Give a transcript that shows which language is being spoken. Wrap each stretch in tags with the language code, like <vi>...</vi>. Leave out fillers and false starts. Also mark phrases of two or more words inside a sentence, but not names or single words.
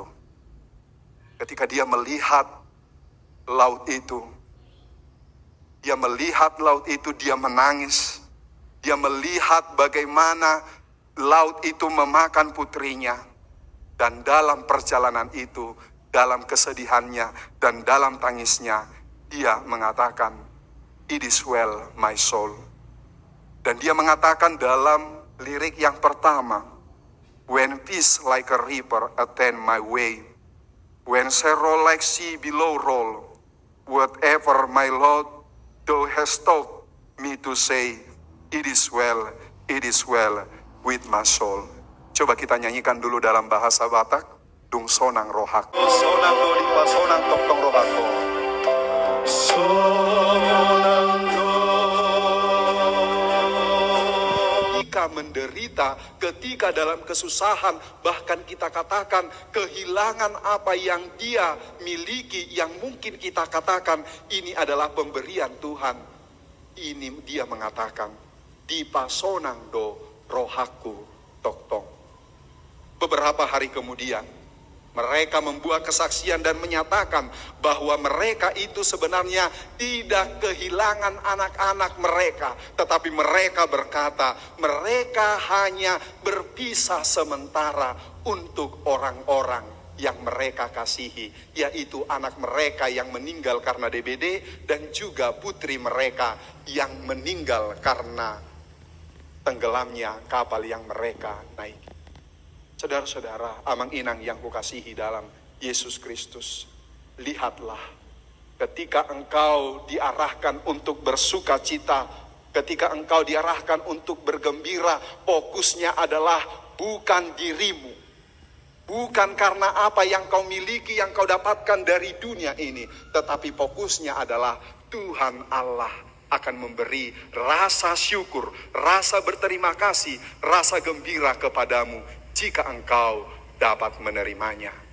<id>Ketika dia melihat laut itu, dia menangis. Dia melihat bagaimana laut itu memakan putrinya. Dan dalam perjalanan itu, dalam kesedihannya dan dalam tangisnya, dia mengatakan,</id> <en>"It is well, my soul."</en> <id>Dan dia mengatakan dalam lirik yang pertama,</id> <en>"When peace like a river attend my way, when sorrow like sea below roll, whatever my Lord thou hast taught me to say, it is well with my soul."</en> <id>Coba kita nyanyikan dulu dalam bahasa Batak.</id> <bbc>Dung sonang rohak. Sonang do di pasonang tong rohako. Sonang do.</bbc> <id>Ketika menderita, ketika dalam kesusahan, bahkan kita katakan kehilangan apa yang dia miliki, yang mungkin kita katakan ini adalah pemberian Tuhan. Ini dia mengatakan,</id> <bbc>"Di pasonang do rohaku tok-tong."</bbc> <id>Beberapa hari kemudian, mereka membuat kesaksian dan menyatakan bahwa mereka itu sebenarnya tidak kehilangan anak-anak mereka. Tetapi mereka berkata, mereka hanya berpisah sementara untuk orang-orang yang mereka kasihi. Yaitu anak mereka yang meninggal karena DBD dan juga putri mereka yang meninggal karena tenggelamnya kapal yang mereka naiki. Saudara-saudara,</id> <bbc>amang inang</bbc> <id>yang kukasihi dalam Yesus Kristus, lihatlah ketika engkau diarahkan untuk bersuka cita, ketika engkau diarahkan untuk bergembira, fokusnya adalah bukan dirimu, bukan karena apa yang kau miliki, yang kau dapatkan dari dunia ini, tetapi fokusnya adalah Tuhan Allah akan memberi rasa syukur, rasa berterima kasih, rasa gembira kepadamu jika engkau dapat menerimanya.</id>